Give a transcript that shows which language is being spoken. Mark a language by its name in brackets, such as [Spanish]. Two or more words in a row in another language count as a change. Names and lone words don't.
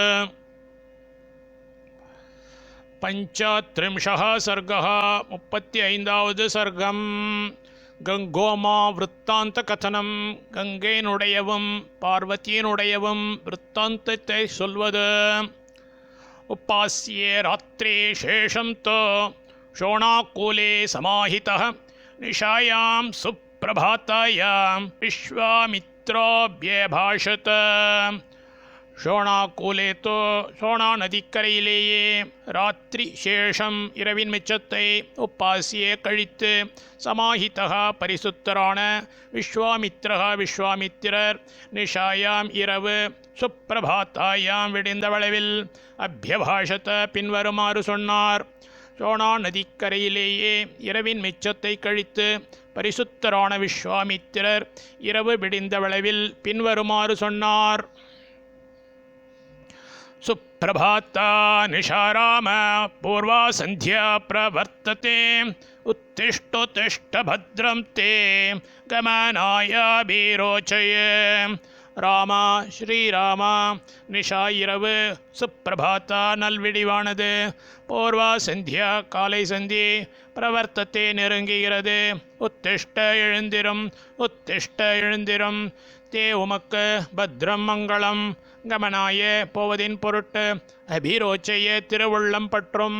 [Sanskrit] पञ्चत्रिंशः सर्गः [Tamil] 35வது சர்க்கம். [Sanskrit] गङ्गोमा वृत्तान्त कथनम्. [Tamil] கங்கையினுடையவும் பார்வதியினுடையவும் விருத்தாந்தத்தை சொல்வது. [Sanskrit] उपास्ये रात्रे शेषं तो शोणाकूले समाहितः निशायां सुप्रभातायां विश्वामित्रोऽभ्यभाषत. [Tamil] ஷோணாக்கூலே தோ ஷோணா நதிக்கரையிலேயே ராத்திரி சேஷம் இரவின் மிச்சத்தை உப்பாசியே கழித்து சமாஹிதா பரிசுத்தரான விஸ்வாமித்ரா விஸ்வாமித்திரர் நிஷாயாம் இரவு சுப்பிரபாத்தாயாம் விடிந்த வளவில் அபியபாஷத பின்வருமாறு சொன்னார். ஷோணா நதிக்கரையிலேயே இரவின் மிச்சத்தை கழித்து பரிசுத்தரான விஸ்வாமித்திரர் இரவு விடிந்த வளவில் பின்வருமாறு சொன்னார். [Sanskrit] सुप्रभाता निशाराम पूर्वा संध्या प्रवर्तते उत्तिष्ठोत्तिष्ठ भद्रं ते गमनाय बीरोचय. [Tamil] ராமா ஸ்ரீராமா நிஷா இரவு, சுப்பிரபாத்தா நல்விடிவானது, [Sanskrit] पूर्वा सन्ध्या [Tamil] காலை சந்தி, பிரவர்த்தத்தை நெருங்குகிறது, உத்திஷ்ட எழுந்திரும் உத்திஷ்ட எழுந்திரும், தே உமக்கு பத்ரம் மங்களம், கமனாய போவதின் பொருட்டு, அபிரோச்சைய திருவுள்ளம் பற்றும்.